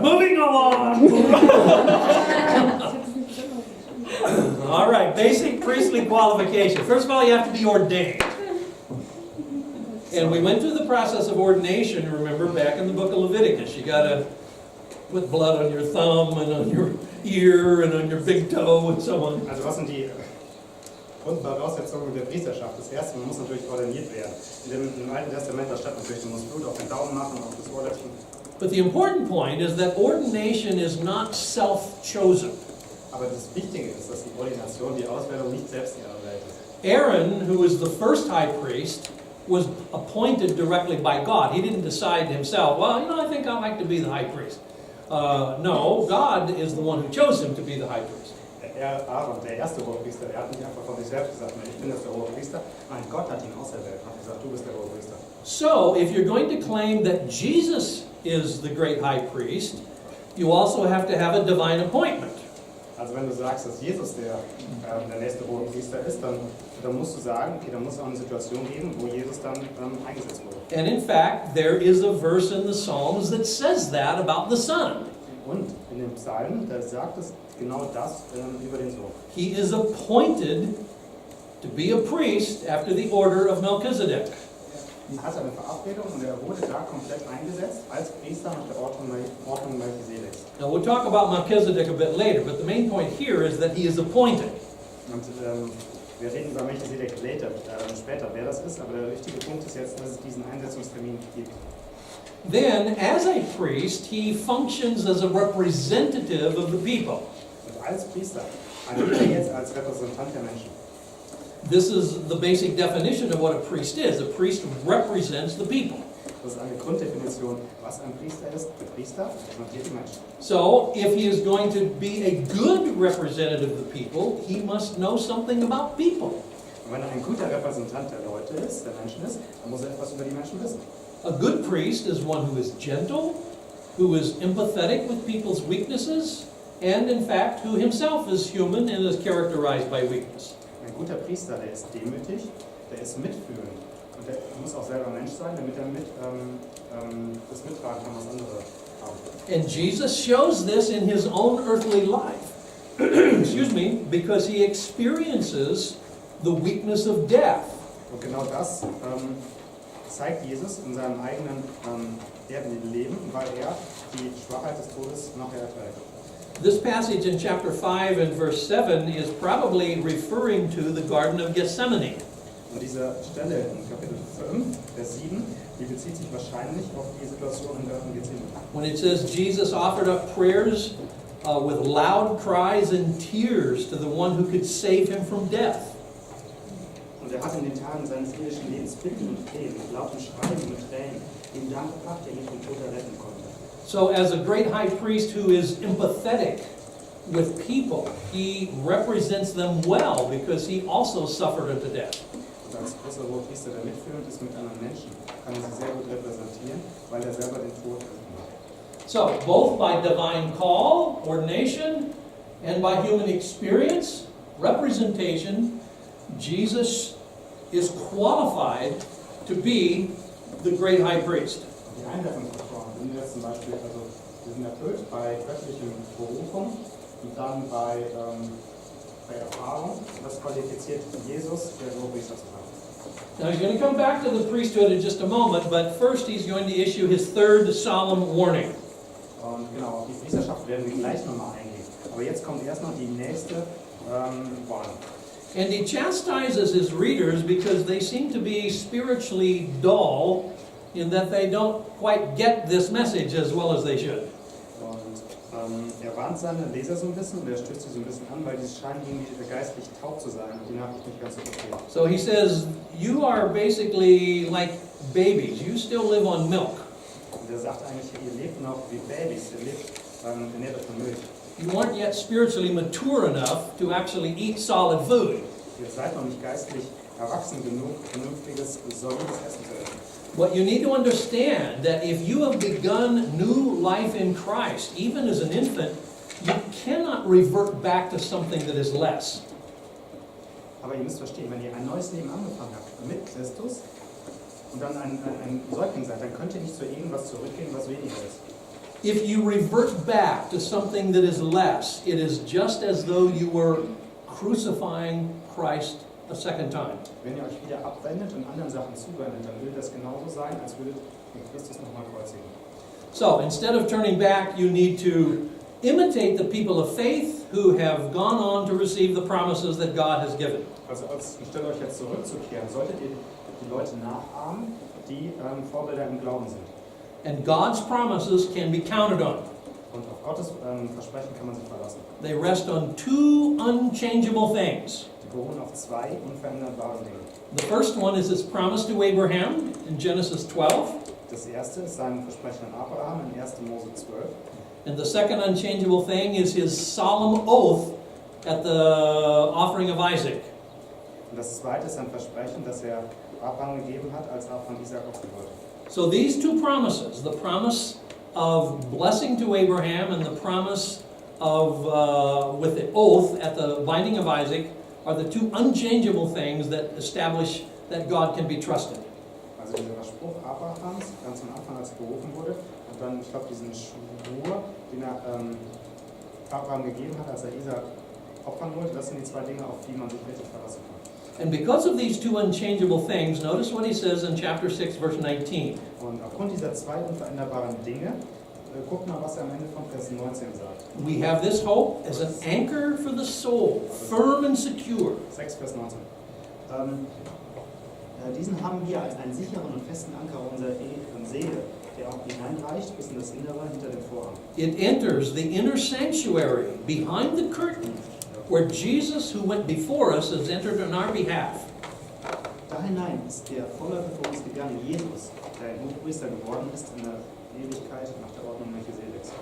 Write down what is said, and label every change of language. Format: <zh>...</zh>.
<en>Moving along. All right, basic priestly qualification. First of all, you have to be ordained. And we went through the process of ordination, remember, back in the book of Leviticus. You got to put blood on your thumb and on your ear and on your big toe and so on.</en> <de>Also was sind die Grundvoraussetzungen der Priesterschaft? Das erste, man muss natürlich ordiniert werden. Im Alten Testament, da stand natürlich, du musst Blut auf den Daumen machen, auf das Ohrläppchen.</de> <en>But the important point is that ordination is not self-chosen.</en> <de>Aber das Wichtige ist, dass die Ordination, die Auswählung nicht selbst erarbeitet ist.</de> <en>Aaron, who was the first high priest, was appointed directly by God. He didn't decide himself, well, you know, I think I'd like to be the high priest. No, God is the one who chose him to be the high priest.</en> <de>Aaron, der erste Hohepriester, der hat nicht einfach von sich selbst gesagt, ich bin jetzt der Hohepriester. Nein, Gott hat ihn auserwählt und hat gesagt, du bist der Hohepriester.</de> <en>So, if you're going to claim that Jesus is the great high priest, you also have to have a divine appointment.</en> <de>Also wenn du sagst, dass Jesus der nächste Hohepriester ist, dann musst du sagen, okay, dann muss es auch eine Situation geben, wo Jesus dann eingesetzt wurde.</de> <en>And in fact, there is a verse in the Psalms that says that about the Son.</en> <de>Und in den Psalmen, da sagt es genau das über den Sohn.</de> <en>He is appointed to be a priest after the order of Melchizedek.</en> <de>Er hat eine Verabredung und er wurde da komplett eingesetzt als Priester nach der Ordnung Melchisedeks.</de> <en>Now we'll talk about Melchizedek a bit later, but the main point here is that he is appointed.</en> <de>Und wir reden über Melchisedek später, wer das ist, aber der wichtige Punkt ist jetzt, dass es diesen Einsetzungstermin gibt.</de> <en>Then, as a priest, he functions as a representative of the people.</en> <de>Und als Priester agiert er jetzt als Repräsentant der Menschen.</de> <en>This is the basic definition of what a priest is. A priest represents the people.</en> <de>Das ist eine Grunddefinition, was ein Priester ist. Der Priester repräsentiert die Menschen.</de> <en>So, if he is going to be a good representative of the people, he must know something about people.</en> <de>Und wenn er ein guter Repräsentant der Leute ist, der Menschen ist, dann muss er etwas über die Menschen wissen.</de> <en>A good priest is one who is gentle, who is empathetic with people's weaknesses, and in fact, who himself is human and is characterized by weakness.</en> <de>Ein guter Priester, der ist demütig, der ist mitfühlend. Und der muss auch selber Mensch sein, damit er das mittragen kann, was andere haben.</de> <en>And Jesus shows this in his own earthly life. Excuse me, because he experiences the weakness of death.</en> <de>Und genau das zeigt Jesus in seinem eigenen Leben, weil er die Schwachheit des Todes nachher erträgt.</de> <en>This passage in chapter 5 and verse 7 is probably referring to the Garden of Gethsemane.</en> <de>Und diese Stelle in Kapitel 5, Vers 7, die bezieht sich wahrscheinlich auf die Situation im Garten Gethsemane.</de> <en>When it says Jesus offered up prayers with loud cries and tears to the one who could save him from death.</en> <de>Und er hat in den Tagen seines irdischen Lebens Bitten und Flehen, mit lautem Schreien und mit Tränen, ihm Dank gebracht, der ihn vom Tod erretten konnte.</de> <en>So as a great high priest who is empathetic with people, he represents them well because he also suffered unto death.</en> <de>Und als großer Hohepriester, der mitfühlend ist mit anderen Menschen, kann er sie sehr gut repräsentieren, weil er selber den Tod erlitten hat.</de> <en>So, both by divine call, ordination, and by human experience, representation, Jesus is qualified to be the great high priest.</en> <de>Die Einleitungsfaktoren sind jetzt zum Beispiel, also wir sind erfüllt bei göttlichen Berufung und dann bei Erfahrung. Das qualifiziert Jesus, der Hohepriester zu sein.</de> <en>Now he's going to come back to the priesthood in just a moment, but first he's going to issue his third solemn warning.</en> <de>Und genau, auf die Priesterschaft werden wir gleich nochmal eingehen. Aber jetzt kommt erst noch die nächste Warnung.</de> <en>And he chastises his readers because they seem to be spiritually dull in that they don't quite get this message as well as they should.</en> <de>Und er warnt seine Leser so ein bisschen und er stößt sie so ein bisschen an, weil die scheinen irgendwie geistlich taub zu sein und die Nachricht nicht ganz zu verstehen.</de> <en>So he says, you are basically like babies. You still live on milk.</en> <de>Und er sagt eigentlich, ihr lebt noch wie Babys, ihr ernährt euch von Milch.</de> <en>You aren't yet spiritually mature enough to actually eat solid food.</en> <de>Ihr seid noch nicht geistlich erwachsen genug, vernünftiges, solides Essen zu essen.</de> <en>What you need to understand that if you have begun new life in Christ, even as an infant, you cannot revert back to something that is less.</en> <de>Aber ihr müsst verstehen, wenn ihr ein neues Leben angefangen habt mit Christus und dann ein Säugling seid, dann könnt ihr nicht zu irgendwas zurückgehen, was weniger ist.</de> <en>If you revert back to something that is less, it is just as though you were crucifying Christ a second time.</en> <de>Wenn ihr euch wieder abwendet und anderen Sachen zuwendet, dann würde das genauso sein, als würdet ihr Christus nochmal kreuzigen.</de> <en>So instead of turning back, you need to imitate the people of faith who have gone on to receive the promises that God has given.</en> <de>Also anstelle euch jetzt zurückzukehren, solltet ihr die Leute nachahmen, die Vorbilder im Glauben sind.</de> <en>And God's promises can be counted on.</en> <de>Und auf Gottes Versprechen kann man sich verlassen.</de> <en>They rest on two unchangeable things.</en> <de>Die beruhen auf zwei unveränderbaren Dingen.</de> <en>The first one is his promise to Abraham in Genesis 12.</en> <de>Das erste ist sein Versprechen an Abraham in 1. Mose 12.</de> <en>And the second unchangeable thing is his solemn oath at the offering of Isaac.</en> <de>Und das zweite ist ein Versprechen, das er Abraham gegeben hat, als Abraham Isaac opfern wollte.</de> <en>So these two promises, the promise of blessing to Abraham and the promise of with the oath at the binding of Isaac, are the two unchangeable things that establish that God can be trusted.</en> <de>Also dieser Spruch Abrahams, ganz am Anfang, als er berufen wurde, und dann, ich glaube, diesen Schwur, den er Abraham gegeben hat, als er Isaac opfern wollte, das sind die zwei Dinge, auf die man sich wirklich verlassen kann.</de> <en>And because of these two unchangeable things, notice what he says in chapter 6, verse 19.</en> <de>Und aufgrund dieser zwei unveränderbaren Dinge, guckt mal, was er am Ende von Vers 19 sagt.</de> <en>We have this hope as an anchor for the soul, firm and secure.</en> <de>6, Vers 19. Diesen haben wir als einen sicheren und festen Anker unserer Seele, der auch hineinreicht bis in das Innere hinter dem Vorhang.</de> <en>It enters the inner sanctuary behind the curtain, where Jesus, who went before us, has entered on our behalf.</en> <de>Da hinein ist der Vorläufer für uns gegangen, Jesus, der ein Hohepriester geworden ist in der Ewigkeit nach der Ordnung Melchisedeks.</de>